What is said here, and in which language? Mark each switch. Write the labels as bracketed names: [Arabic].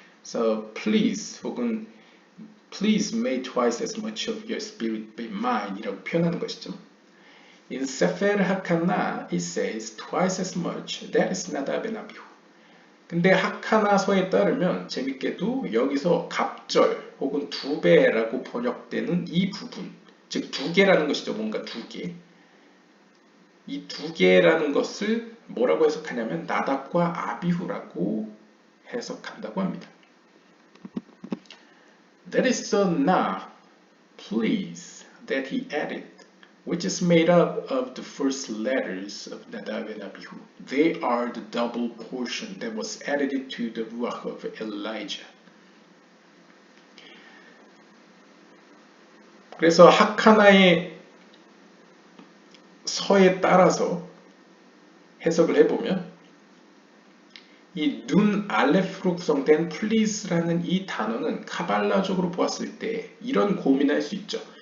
[Korean] 그래서 [English] please [Korean] 혹은 [English] please may twice as much of your spirit be mine [Korean] 이라고 표현하는 것이죠. [English] In Sefer HaKana it says twice as much. That is Nadab and Abihu. [Korean] 근데 하카나서에 따르면 재밌게도 여기서 갑절 혹은 2배라고 번역되는 이 부분, 즉 2개라는 것이죠. 뭔가 2개. 이 2개라는 것을 뭐라고 해석하냐면 나답과 아비후라고 해석한다고 합니다. [English] That is the na, please, that he added, which is made up of the first letters of Nadab and Abihu. They are the double portion that was added to the ruach of Elijah. [Korean] 그래서 하카나의 서에 따라서 해석을 해보면 이 눈 알레프로 구성된 please라는 이 단어는 카발라적으로 보았을 때 이런 고민을 할 수 있죠.